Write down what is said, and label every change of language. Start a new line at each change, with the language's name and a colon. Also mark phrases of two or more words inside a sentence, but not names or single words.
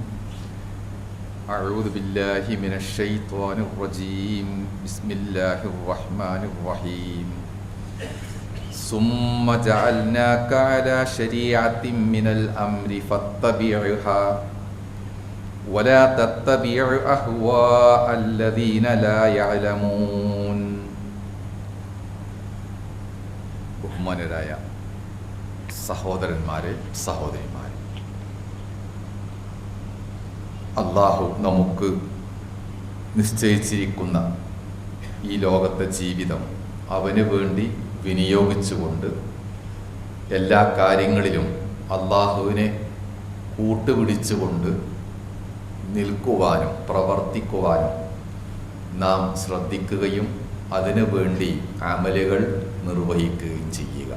Arabic: أعوذ بالله من الشيطان الرجيم بسم الله الرحمن الرحيم ثم جعلناك على شريعة من الأمر فاتبعها ولا تتبع أهواء الذين لا يعلمون.
Malayalam: ബഹുമാനരായ സഹോദരന്മാരെ, സഹോദരിമാരെ, അല്ലാഹു നമുക്ക് നിശ്ചയിച്ചിരിക്കുന്ന ഈ ലോകത്തെ ജീവിതം അവന് വേണ്ടി വിനിയോഗിച്ചുകൊണ്ട് എല്ലാ കാര്യങ്ങളിലും അള്ളാഹുവിനെ കൂട്ടുപിടിച്ചുകൊണ്ട് നിൽക്കുവാനും പ്രവർത്തിക്കുവാനും നാം ശ്രദ്ധിക്കുകയും അതിനു വേണ്ടി അമലുകൾ നിർവഹിക്കുകയും ചെയ്യുക.